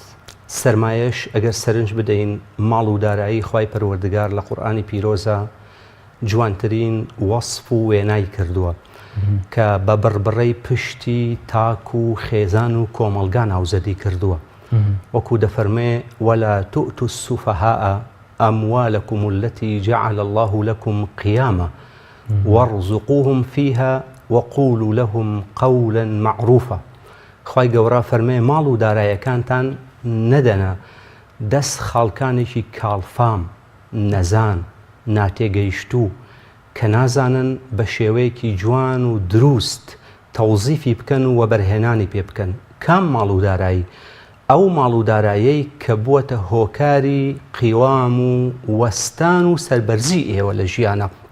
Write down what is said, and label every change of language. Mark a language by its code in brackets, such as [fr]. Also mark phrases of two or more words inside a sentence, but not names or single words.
[ckb] سەرمایەش ئەگەر سەرنج بدەین ماڵ و دارایی خوای پەروەردگار لە قورئانی پیرۆزە جوانترین وەصف و وێنای کردووە کە بە بڕبڕەی پشتی تاک و خێزان و کۆمەلگا ناوزەدی کردووە وەکو دەفەرمێ [ar] وەلا تؤتوا السفهاء أموالكم التي جعل الله لكم قياما وارزقوهم فيها وقولوا لهم قولا معروفا [ckb] خوای گەورە فەرمێ ماڵ و دارایەکانتان نەدەنە دەست خاڵکانێکی کاڵفام نەزان ناتێگەیشتوو کە نازانن بە شێوەیەکی جوان و دروست تەوزیفی بکەن و وەبەرهێنانی پێ بکەن کام ماڵ و دارایی ئەو ماڵ و دارایەی کە بووەتە هۆکاری قیوام و وەستان و سەربەرزی ئێوە لە ژیانە